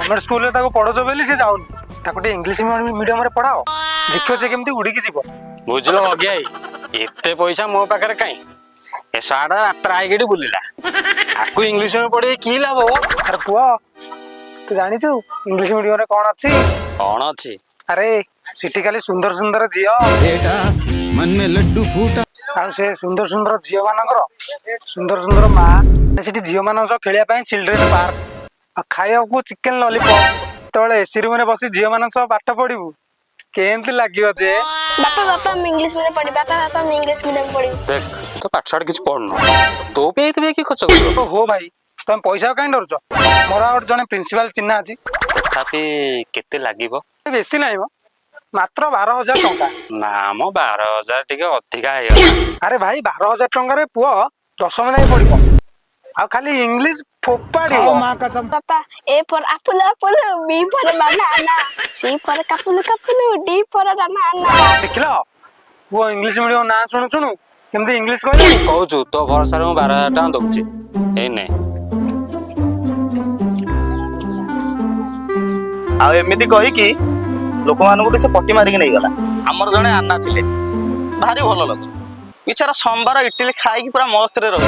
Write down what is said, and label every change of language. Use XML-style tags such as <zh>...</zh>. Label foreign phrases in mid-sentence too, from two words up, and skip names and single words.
<en>government schoolରେ</en> <or>ତାକୁ ପଢଉଛ ବୋଲି ସେ ଯାଉନି। ତାକୁ ଟିକେ</or> <en>English mediumରେ</en> <or>ପଢାଅ, ଦେଖିବ ସେ କେମିତି ଉଡିକି ଯିବ। ବୁଝିଲ ଅଜ୍ଞାଇ, ଏତେ ପଇସା ମୋ ପାଖରେ କାଇଁ? ଏ ସାଡା ରାସ୍ତା ଆଇକି ବୁଲିଲା, ଆକୁ ଇଂଲିଶ ପଢେଇ କି ଲାଭ? ଆରେ ପୁଅ ତୁ ଜାଣିଛୁ</or> <en>English mediumରେ</en> <or>କଣ ଅଛି? କଣ ଅଛି? ଆରେ ସେଠି ଖାଲି ସୁନ୍ଦର ସୁନ୍ଦର ଝିଅ,</or> <hi>बेटा मन में लड्डू फूटा।</hi> <or>ଆଉ ସେ ସୁନ୍ଦର ସୁନ୍ଦର ଝିଅ ମାନଙ୍କର ସୁନ୍ଦର ସୁନ୍ଦର ମା। ସେଠି ଝିଅ ମାନଙ୍କ ସହ ଖେଳିବା ପାଇଁ</or> <en>children park,</en> <or>ଆଉ ଖାଇବାକୁ</or> <en>chicken lollipop.</en> <or>ଯେତେବେଳେ</or> <en>AC roomରେ</en> <or>ବସି ଝିଅ ମାନଙ୍କ ସହ ପାଠ ପଢିବୁ କେମିତି ଲାଗିବ ଯେ? ବାପା ମୁଁ</or> <en>English medium</en> <or>ପଢିବି। ବାପା ମୁଁ</or> <en>English medium</en> <or>ପଢିବି। ଦେଖ ତ ପାଠ ଛାଡ କିଛି ପଢୁନୁ, ତୋ ପାଇଁ ଏତେ କି ଖର୍ଚ୍ଚ କରିବ? ହଉ ଭାଇ ତମେ ପଇସା କାହିଁ ଡରୁଛ? ମୋର ଆଉ ଜଣେ ପ୍ରିନ୍ସିପାଲ ଚିହ୍ନା ଅଛି। ତଥାପି କେତେ ଲାଗିବ? ବେଶୀ ନାହିଁ ମ, ମାତ୍ର 12,000 ଟଙ୍କା। ନା ମ 12,000 ଟିକେ ଅଧିକା ହେଇଗଲା। ଆରେ ଭାଇ 12,000 ଟଙ୍କାରେ ପୁଅ 10ମ ଯାଏ ପଢିବ, ଆଉ ଖାଲି ଇଂଲିଶ ଫୋପାଡିବ।</or> <en>ବାପା A for apple apple, B for banana, C for couple couple, D for banana। ଦେଖିଲ ପୁଅ English medium ନାଁ ଶୁଣୁ ଶୁଣୁ କେମିତି ଇଂଲିଶ କହିଲାଣି। କହୁଛୁ ତୋ ଭରସାରେ ମୁଁ 12,000 ଟଙ୍କା ଦଉଛି, ଏଇ ନେ। ଆଉ ଏମିତି କହିକି ଲୋକମାନଙ୍କୁ ସେ ପଟି ମାରିକି ନେଇଗଲା। ଆମର ଜଣେ ଆନା ଥିଲେ, ଭାରି ଭଲ ଲୋକ, ବିଚାରା ସମ୍ବାର ଇଟିଲି ଖାଇକି ପୁରା ମସ୍ତରେ ରହୁଛି।</en>